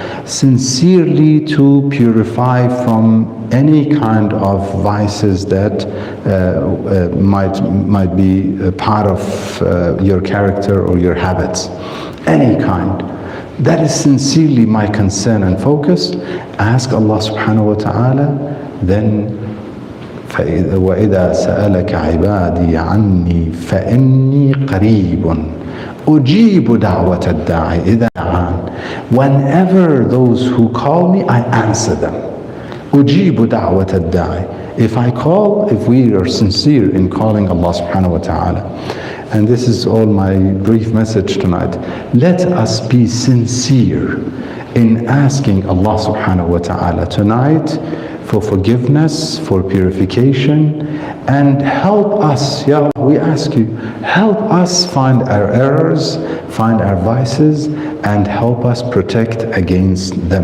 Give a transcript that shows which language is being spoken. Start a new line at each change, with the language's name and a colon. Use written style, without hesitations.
English: Sincerely to purify from any kind of vices that might be a part of your character or your habits. Any kind. That is sincerely my concern and focus. Ask Allah subhanahu wa ta'ala, then
Arabic: وَإِذَا سَأَلَكَ عِبَادِي عَنِّي فَإِنِّي قَرِيبٌ أُجِيبُ دَعْوَةَ الدَّاعِ إِذَا دَعَانِ.
English: Whenever those who call me, I answer them.
Arabic: أُجِيبُ دَعْوَةَ الدَّاعِ.
English: If we are sincere in calling Allah subhanahu wa ta'ala. And this is all my brief message tonight. Let us be sincere in asking Allah subhanahu wa ta'ala tonight for forgiveness, for purification, and help us, Ya Allah, we ask you, help us find our errors, find our vices, and help us protect against them.